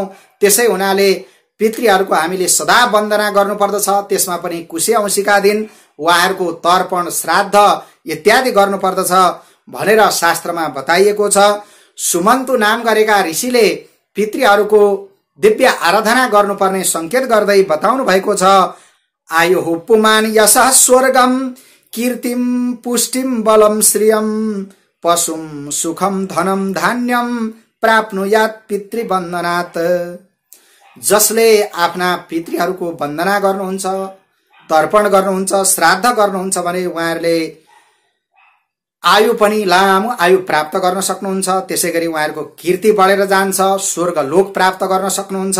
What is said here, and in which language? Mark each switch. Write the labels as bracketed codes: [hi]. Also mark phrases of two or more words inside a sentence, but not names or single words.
[ne] त्यसै हुनाले पितृहरूको हामीले सदा वन्दना गर्नुपर्दछ। त्यसमा पनि कुशे औँसीका दिन उहाँहरूको तर्पण श्राद्ध इत्यादि गर्नुपर्दछ भनेर शास्त्रमा बताइएको छ। सुमन्तु नाम गरेका ऋषिले पितृहरूको दिव्य आराधना गर्नुपर्ने संकेत गर्दै बताउनु भएको छ। [sa] आयुः पुमान यशः स्वर्गम, कीर्तिम पुष्टिम बलम श्रियम, पशुम सुखम धनम धान्यम, प्राप्नुयात् पितृवन्दनात्। [ne] जसले आफ्ना पितृहरूको वन्दना गर्नुहुन्छ, तर्पण गर्नुहुन्छ, श्राद्ध गर्नुहुन्छ भने उहाँहरूले आयु पनि लामो आयु प्राप्त गर्न सक्नुहुन्छ। त्यसैगरी उहाँहरूको कीर्ति बढेर जान्छ, स्वर्ग लोक प्राप्त गर्न सक्नुहुन्छ।